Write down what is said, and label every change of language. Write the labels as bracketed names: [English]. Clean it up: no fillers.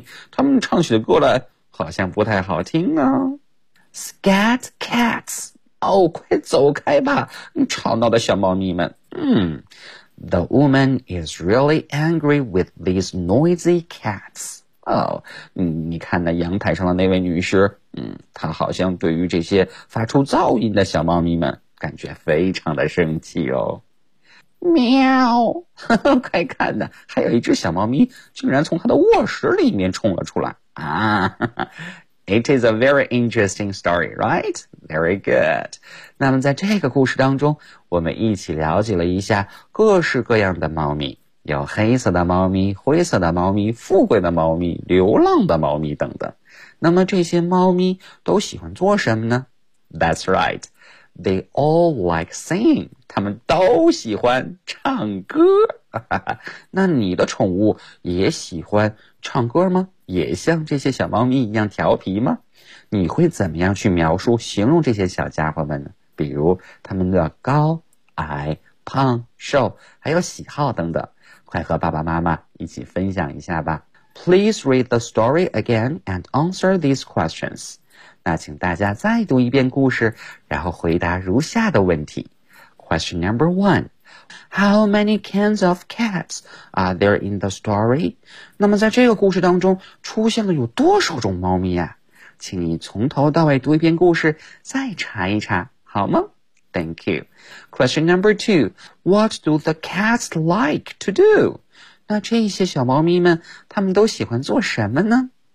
[Chinese] 他们唱起的歌来好像不太好听啊。 [English] Scat cats. [Chinese] 哦，快走开吧，吵闹的小猫咪们。 [English] The woman is really angry with these noisy cats. [Chinese] 哦，你看那阳台上的那位女士，她好像对于这些发出噪音的小猫咪们感觉非常的生气哦。喵，呵呵，快看呐，还有一只小猫咪竟然从她的卧室里面冲了出来啊！ [English] It is a very interesting story, right? Very good. [Chinese] 那么在这个故事当中，我们一起了解了一下各式各样的猫咪，有黑色的猫咪、灰色的猫咪、富贵的猫咪、流浪的猫咪等等。那么这些猫咪都喜欢做什么呢？ [English] That's right. They all like singing. [Chinese] 他们都喜欢唱歌。那你的宠物也喜欢唱歌吗？也像这些小猫咪一样调皮吗？你会怎么样去描述形容这些小家伙们呢？比如他们的高矮胖瘦还有喜好等等，快和爸爸妈妈一起分享一下吧。 [English] Please read the story again and answer these questions. [Chinese] 那请大家再读一遍故事，然后回答如下的问题。 [English] Question number one,How many kinds of cats are there in the story? [Chinese] 那么在这个故事当中出现了有多少种猫咪啊？请你从头到尾读一遍故事，再查一查，好吗？ [English] Thank you. Question number two. What do the cats like to do? [Chinese] 那这些小猫咪们，他们都喜欢做什么呢？